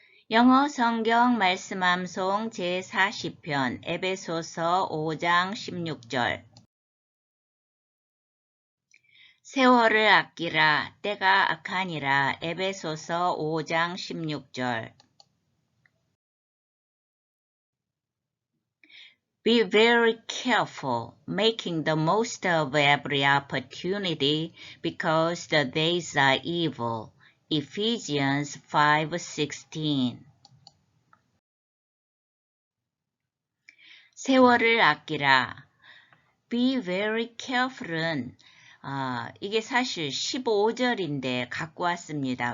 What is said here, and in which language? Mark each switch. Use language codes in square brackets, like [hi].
[ko] 영어 성경 말씀 암송 제40편 에베소서 5장 16절 세월을 아끼라 때가 악하니라. 에베소서 5장 16절 [en] Be very careful, making the most of every opportunity because the days are evil. [ko] Ephesians 5:16 세월을 아끼라. [en] Be very careful [ko] 은 이게 사실 15절인데 갖고 왔습니다.